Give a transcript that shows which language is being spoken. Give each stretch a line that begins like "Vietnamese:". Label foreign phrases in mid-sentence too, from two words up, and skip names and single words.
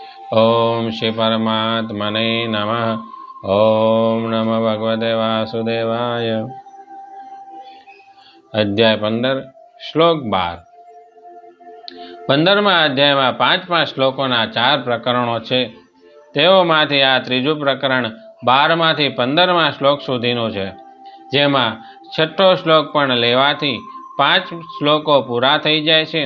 Sanskrit: ओम श्री परमात्मने नमः। ओम नमो भगवते वासुदेवाय। अध्याय 15 श्लोक 12।
Gujarati: 15મા અધ્યાયમાં 5 શ્લોકોના 4 પ્રકરણો છે। તેઓમાંથી આ ત્રીજું પ્રકરણ 12માંથી 15મા શ્લોક સુધીનું છે, જેમાં 6ઠ્ઠો શ્લોક પણ લેવાથી 5 શ્લોકો પૂરા થઈ જાય છે।